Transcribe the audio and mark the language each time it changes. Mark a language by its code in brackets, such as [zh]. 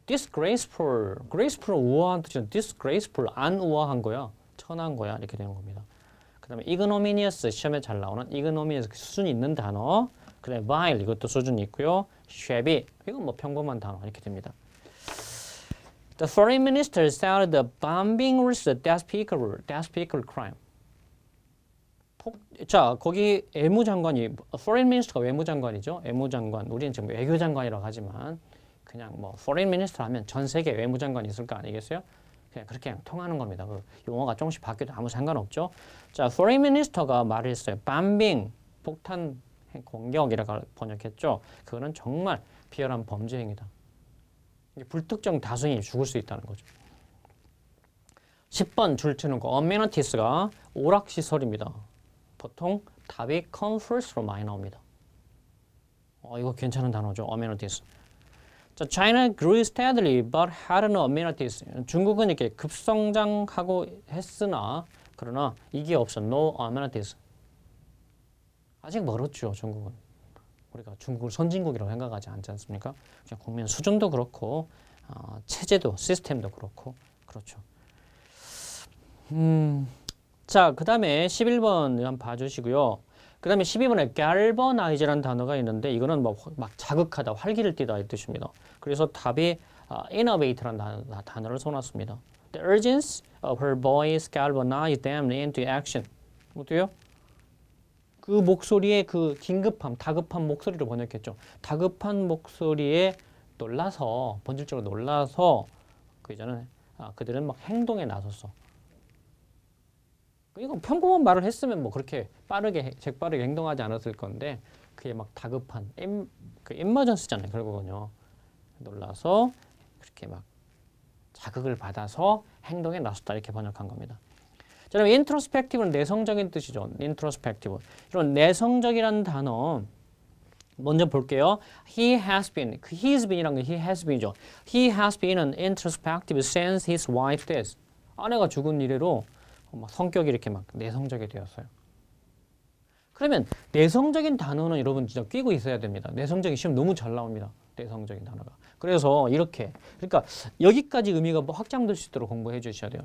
[ko] disgraceful, graceful 우아한 뜻이죠. disgraceful 안 우아한 거야, 천한 거야 이렇게 되는 겁니다. 그 다음에 ignominious 시험에 잘 나오는 ignominious 수준이 있는 단어. 그 다음에 vile 이것도 수준이 있고요. shabby 이건 뭐 평범한 단어 이렇게 됩니다. [en] The foreign minister said the bombing was a despicable crime. [ko] 자, 거기 외무장관이 foreign minister가 외무장관이죠. 외무장관. 우리는 지금 외교장관이라고 하지만 그냥 뭐 foreign minister 하면 전 세계 외무장관이 있을 거 아니겠어요? 그냥 통하는 겁니다. 그 용어가 조금씩 바뀌어도 아무 상관없죠. 자, foreign minister가 말을 했어요. bombing, 폭탄 공격이라고 번역했죠. 그거는 정말 비열한 범죄 행위다. 불특정 다수인이 죽을 수 있다는 거죠. 10번 줄 치는 거. amenities,가 오락시설입니다. 보통 답이 come first로 많이 나옵니다. 이거 괜찮은 단어죠. amenities. [en] 자, China grew steadily but had no amenities. [ko] 중국은 이렇게 급성장하고 했으나 그러나 이게 없어. no amenities. 아직 멀었죠, 중국은. 우리가 중국을 선진국이라고 생각하지 않지 않습니까? 그냥 국민 수준도 그렇고 체제도 시스템도 그렇고 그렇죠. 자, 그 다음에 11번 한번 봐주시고요. 그 다음에 12번에 galvanize라는 단어가 있는데 이거는 막 자극하다, 활기를 띠다 이 뜻입니다. 그래서 답이 innovate라는 단어를 써놨습니다. [en] The urgency of her voice galvanized them into action. [ko] 어때요? 그 목소리의 그 긴급함, 다급한 목소리로 번역했죠. 다급한 목소리에 놀라서, 본질적으로 놀라서 그들은 막 행동에 나섰어. 이거 평범한 말을 했으면 뭐 그렇게 재빠르게 행동하지 않았을 건데 그게 막 다급한 그 emergency잖아요, 결국은요. 놀라서 그렇게 막 자극을 받아서 행동에 나섰다 이렇게 번역한 겁니다. 자, 그럼 introspective는 내성적인 뜻이죠. introspective. 이런 내성적이라는 단어 먼저 볼게요. [en] He has been. [ko] 그 [en] he has been이란 게 he has been이죠. He has been an introspective since his wife's death. [ko] 아내가 죽은 이래로 막 성격이 이렇게 막 내성적이 되었어요. 그러면 내성적인 단어는 여러분 진짜 끼고 있어야 됩니다. 내성적인 시험 너무 잘 나옵니다. 내성적인 단어가. 그래서 이렇게 그러니까 여기까지 의미가 확장될 수 있도록 공부해 주셔야 돼요.